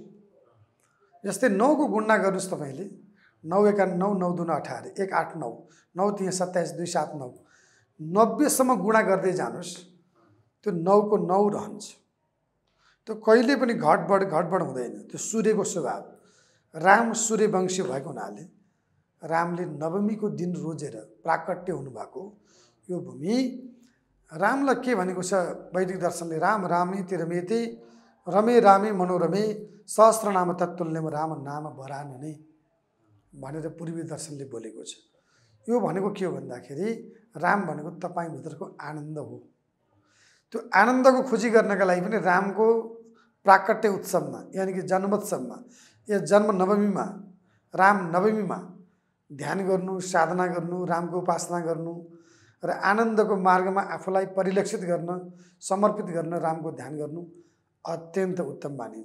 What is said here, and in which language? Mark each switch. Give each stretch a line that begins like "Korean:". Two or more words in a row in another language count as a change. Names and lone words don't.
Nepali: जस्तै 9को गुणा गर्नुहोस् तपाईँले, 9 एका 9, 9 दुना 18, 1 8 9, 9 3 27, 2 7 9, 90 सम्म गुणा गर्दै जानुहोस्, त्यो 9को 9 रहन्छ। त्यो कहिले पनि घटबड हुँदैन। त्यो सूर्यको स्वभाव। राम सूर्यवंशी भएको हुनाले रामले नवमीको दिन रोजेर प्राकट्य हुनुभएको यो भूमि। रामलाई के भनेको छ वैदिक दर्शनले?
Sanskrit: राम रामेति रमेति रमे रामे मनोरमे सहस्रनाम तत्तुल्यम राम नाम वरानने
Nepali: भनेर पूर्वी दर्शनले बोलेको छ। यो भनेको के हो भन्दाखेरि राम भनेको तपाईँभित्रको आनन्द हो। त्यो आनन्दको खोजी गर्नका लागि पनि रामको प्राकट्य उत्सवमा यानि कि जन्मोत्सवमा या जन्म नवमीमा, राम नवमीमा ध्यान गर्नु, साधना गर्नु, रामको उपासना गर्नु र आनन्दको मार्गमा आफूलाई परिलक्षित गर्न, समर्पित गर्न रामको ध्यान गर्नु अत्यन्त उत्तम मानिन्छ।